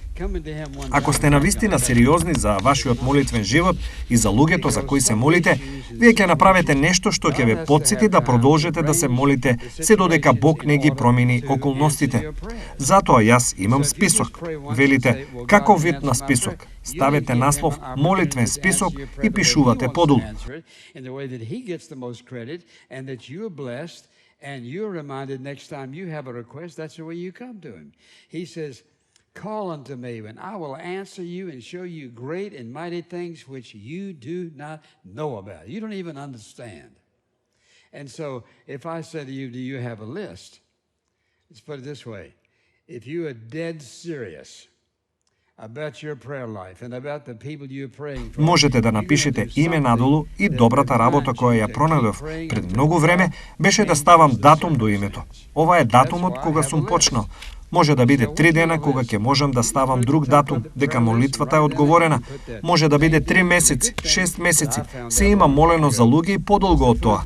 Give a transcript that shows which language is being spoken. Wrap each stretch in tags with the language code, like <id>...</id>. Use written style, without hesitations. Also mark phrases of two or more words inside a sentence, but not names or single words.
<mk>Ако сте навистина сериозни за вашиот молитвен живот и за луѓето за кои се молите, вие ќе направите нешто што ќе ве потсети да продолжите да се молите се додека Бог не ги промени околностите. Затоа јас имам список. Велите: каков вид на список? Ставете наслов молитвен список и пишувате подолу.</mk> <en>And you're reminded next time you have a request, that's the way you come to him. He says, call unto me, and I will answer you and show you great and mighty things which you do not know about. You don't even understand. And so, if I said to you, do you have a list? Let's put it this way. If you are dead serious about your prayer life and about the people you're praying for,</en> <mk>можете да напишете име надолу и добрата работа која ја пронајдов пред многу време беше да ставам датум до името. Ова е датумот кога сум почнал. Може да биде 3 дена кога ќе можам да ставам друг датум дека молитвата е одговорена. Може да биде 3 месеци, 6 месеци. Се има молено за луѓе и подолго од тоа.</mk>